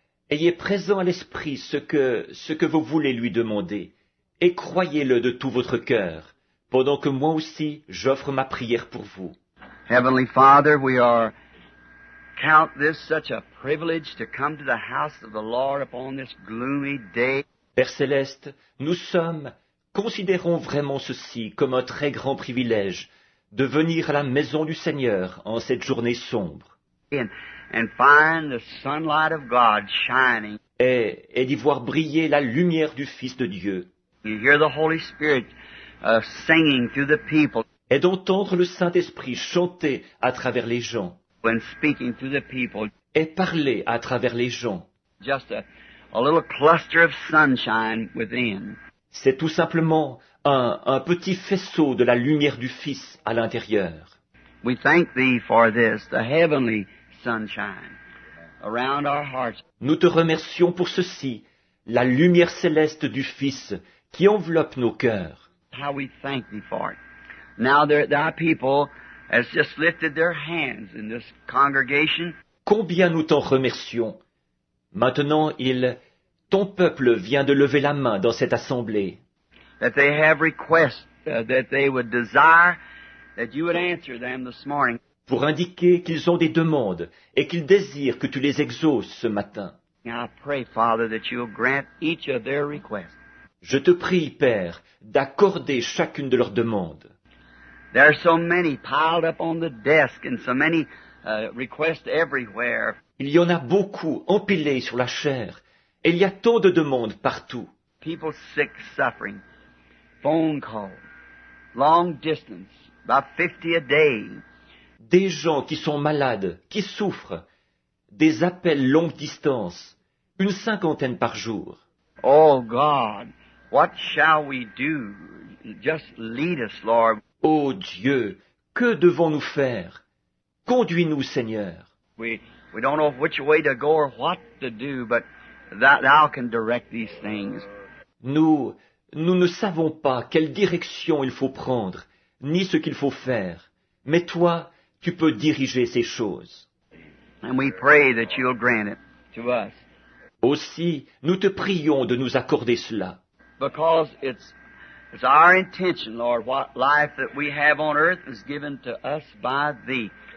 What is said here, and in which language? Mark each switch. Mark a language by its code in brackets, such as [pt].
[fr] Ayez présent à l'esprit ce que vous voulez lui demander, et croyez-le de tout votre cœur, pendant que moi aussi j'offre ma prière pour vous. [en] Heavenly Father, count this such a privilege to come to the house of the Lord upon this gloomy day. [fr] Père Céleste, considérons vraiment ceci comme un très grand privilège, de venir à la maison du Seigneur en cette journée sombre. [en] And find the sunlight of God shining. [fr] Et d'y voir briller la lumière du Fils de Dieu. [en] You hear the Holy Spirit singing through the people. [fr] Et d'entendre le Saint-Esprit chanter à travers les gens. [en] And speaking to the people. [fr] Et parler à travers les gens. [en] Just a little cluster of sunshine within. [fr] C'est tout simplement un petit faisceau de la lumière du Fils à l'intérieur. [en] We thank Thee for this, the heavenly sunshine around our hearts. [fr] Nous te remercions pour ceci, la lumière céleste du Fils qui enveloppe nos cœurs. [en] How we thank Thee for it. Now Thy people has just lifted their hands in this congregation. [fr] Combien nous t'en remercions. Maintenant, ton peuple vient de lever la main dans cette assemblée. [en] That they have requests that they would desire that you would answer them this morning. [fr] Pour indiquer qu'ils ont des demandes et qu'ils désirent que tu les exauces ce matin. [en] Now I pray, Father, that you'll grant each of their requests. [fr] Je te prie, Père, d'accorder chacune de leurs demandes. [en] There are so many piled up on the desk and so many requests everywhere. [fr] Il y en a beaucoup empilés sur la chair et il y a tant de demandes partout. [en] People sick, suffering, phone calls, long distance, about 50 a day. [fr] Des gens qui sont malades, qui souffrent, des appels longue distance, une 50 par jour. [en] Oh God, what shall we do? Just lead us, Lord. [fr] Oh Dieu, que devons-nous faire? Conduis-nous, Seigneur. [en] We don't know which way to go or what to do, but Thou can direct these things. [fr] Nous ne savons pas quelle direction il faut prendre, ni ce qu'il faut faire, mais toi, tu peux diriger ces choses. [en] And we pray that you'll grant it to us. [fr] Aussi, nous te prions de nous accorder cela. [en] Because it's our intention, Lord, what life that we have on earth is given to us by Thee.